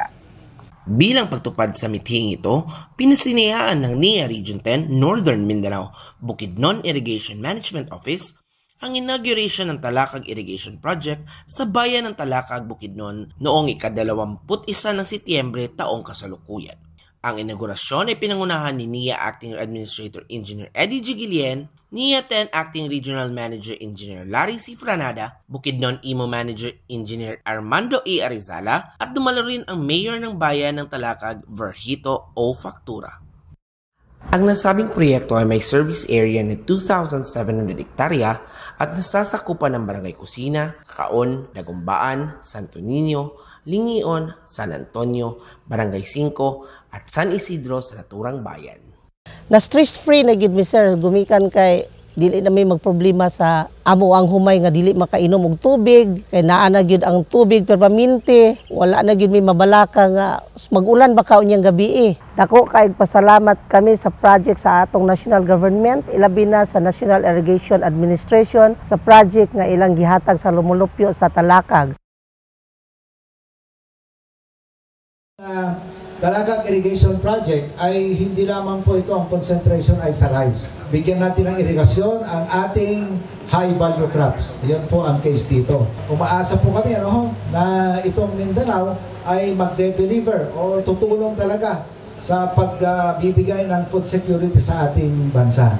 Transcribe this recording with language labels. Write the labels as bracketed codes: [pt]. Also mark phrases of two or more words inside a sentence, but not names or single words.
[tl] Bilang pagtupad sa mithing ito, pinasinayaan ng NIA Region 10 Northern Mindanao Bukidnon Irrigation Management Office ang inauguration ng Talakag Irrigation Project sa bayan ng Talakag, Bukidnon noong ika-21 ng Setyembre taong kasalukuyan. Ang inaugurasyon ay pinangunahan ni NIA Acting Administrator Engineer Eddie G. Guillen, NIA 10 Acting Regional Manager Engineer Larry C. Franada, Bukidnon IMO Manager Engineer Armando E. Arizala at dumalo rin ang Mayor ng Bayan ng Talakag, Verhito O. Factura. Ang nasabing proyekto ay may service area na 2,700 hektarya at nasasakupan ng Barangay Kusina, Kaon, Dagumbaan, Santo Niño, Lingion, San Antonio, Barangay 5 at San Isidro sa naturang bayan. [ceb] Na stress-free na gid mi sir, gumikan kay dili na may magproblema sa amo ang humay nga dili makainom og tubig, kay naa na gyud ang tubig permanente, wala na gyud may mabalaka nga mag-ulan baka unyang gabi. Dako kay pasalamat kami sa project sa atong national government, ilabi na sa National Irrigation Administration sa project nga ilang gihatag sa Lumulupyo sa Talakag. [tl] Talakag Irrigation Project ay hindi lamang po ito ang concentration ay sa rice. Bigyan natin ng irigasyon ang ating high value crops. Yan po ang case dito. Umaasa po kami na itong Mindanao ay magde-deliver o tutulong talaga sa pagbibigay ng food security sa ating bansa.